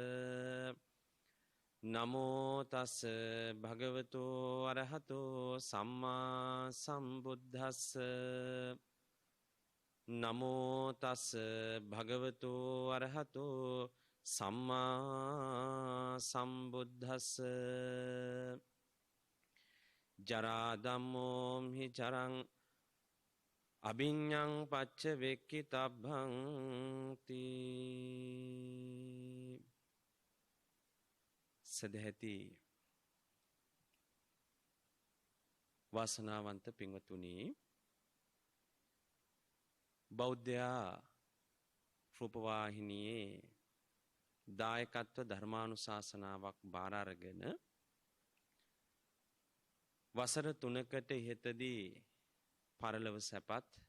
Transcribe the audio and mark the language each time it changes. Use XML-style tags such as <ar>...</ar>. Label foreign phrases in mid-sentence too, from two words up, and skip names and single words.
<pi>නමෝ තස් භගවතෝ අරහතෝ සම්මා සම්බුද්දස්ස නමෝ තස් භගවතෝ අරහතෝ සම්මා සම්බුද්දස්ස ජරා ධම්මෝ හි චරං අභිඤ්ඤං පච්ච වෙක්කිතබ්බං තී.</pi> <si>සදැහැති වාසනාවන්ත පින්වතුනි, බෞද්ධ රූපවාහිනියේ දායකත්ව ධර්මානුශාසනාවක් බාර අරගෙන වසර 3කට ඉහතදී පරලොව සැපත්</si>